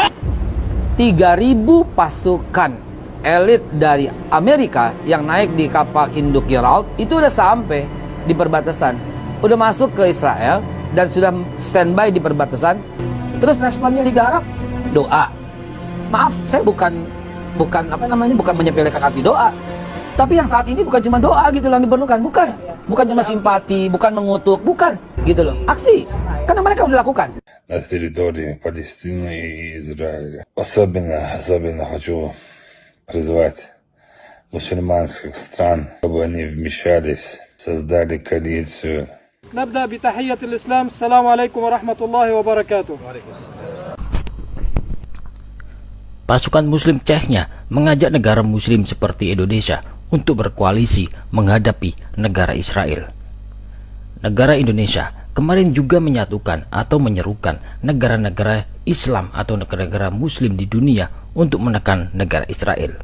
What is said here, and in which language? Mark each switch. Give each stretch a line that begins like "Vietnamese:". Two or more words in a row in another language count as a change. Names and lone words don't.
Indonesian: 3.000 pasukan elit dari Amerika yang naik di kapal induk Gerald itu udah sampai di perbatasan, udah masuk ke Israel dan sudah standby di perbatasan. Terus responnya Liga Arab, doa. Maaf, saya bukan menyepelekan arti doa, tapi yang saat ini bukan cuma doa gitu loh yang diperlukan, bukan cuma simpati, bukan mengutuk, bukan gitu loh, aksi, karena mereka udah lakukan.
Russian: На территории Палестины и Израиля. Особенно хочу призвать мусульманских стран, чтобы они вмешались, создали коалицию.
Arabic: نبدأ بتحية الإسلام. السلام عليكم ورحمة الله وبركاته.
Indonesian: Pasukan Muslim Chechnya mengajak negara Muslim seperti Indonesia untuk berkoalisi menghadapi negara Israel. Negara Indonesia kemarin juga menyatukan atau menyerukan negara-negara Islam atau negara-negara Muslim di dunia untuk menekan negara Israel.